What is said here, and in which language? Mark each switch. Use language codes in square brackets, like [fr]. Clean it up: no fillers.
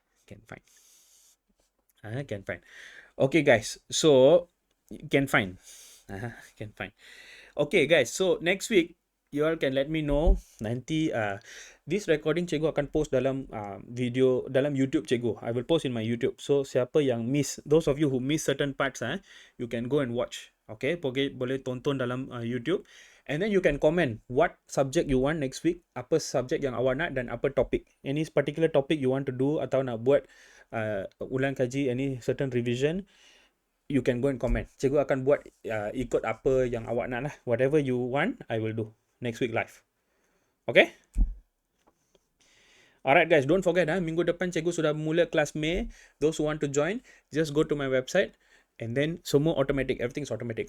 [en] Can find. Can find. Okay guys, so can find. Can find. Okay guys, so next week you all can let me know. Nanti this recording [ms] cikgu akan post dalam video dalam YouTube cikgu. [en] I will post in my YouTube. So [ms] siapa yang miss, [en] those of you who miss certain parts, you can go and watch. [ms] Okay, boleh tonton dalam YouTube. [en] And then you can comment what subject you want next week, [ms] apa subject yang awak nak dan apa topik. [en] Any particular topic you want to do [ms] atau nak buat ulang kaji [en] any certain revision, you can go and comment. [ms] Cikgu akan buat ikut apa yang awak nak lah. [en] Whatever you want, I will do next week live. Okay? Alright guys, don't forget [ms] minggu depan cikgu sudah mula kelas Mei. [en] Those who want to join, just go to my website and then semua automatic, everything's automatic.